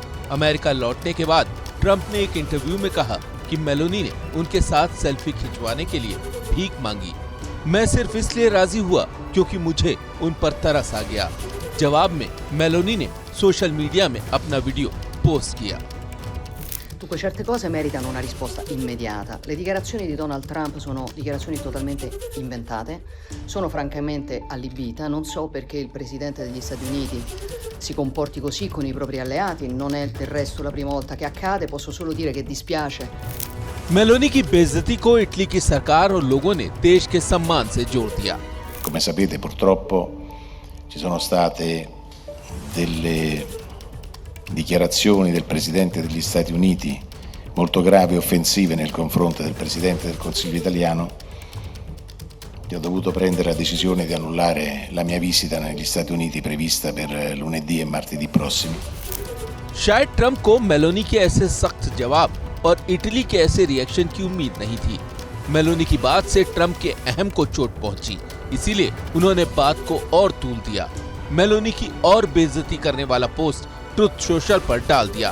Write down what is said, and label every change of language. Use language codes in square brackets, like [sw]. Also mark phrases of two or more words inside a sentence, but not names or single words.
[hi] अमेरिका लौटने के बाद ट्रंप ने एक इंटरव्यू में कहा कि मेलोनी ने उनके साथ सेल्फी खिंचवाने के लिए भीख मांगी। मैं सिर्फ इसलिए राजी हुआ क्योंकि मुझे उन पर तरस आ गया। जवाब में मेलोनी ने सोशल मीडिया में अपना वीडियो पोस्ट किया। [it] Dunque certe cose meritano una risposta immediata. Le dichiarazioni di Donald Trump sono dichiarazioni totalmente inventate. Sono francamente allibita, non so perché il presidente degli Stati Uniti si comporti così con i propri alleati, non è del resto la prima volta che accade, posso solo dire che dispiace. [hi] मेलोनी की बेइज्जती को इटली की सरकार और लोगों ने देश के सम्मान से जोड़ दिया। [it] Come sapete purtroppo ci sono state delle dichiarazioni del Presidente degli Stati Uniti molto gravi e offensive nei confronti del Presidente del Consiglio italiano e ho dovuto prendere la decisione di annullare la mia visita negli Stati Uniti prevista per lunedì e martedì prossimi। [hi] शायद ट्रंप को मेलोनी के ऐसे सख्त जवाब और इटली के ऐसे रिएक्शन की उम्मीद नहीं थी। मेलोनी की बात से ट्रंप के अहम को चोट पहुंची, इसीलिए उन्होंने बात को और तूल दिया। मेलोनी की और बेइज्जती करने वाला पोस्ट ट्रुथ सोशल पर डाल दिया।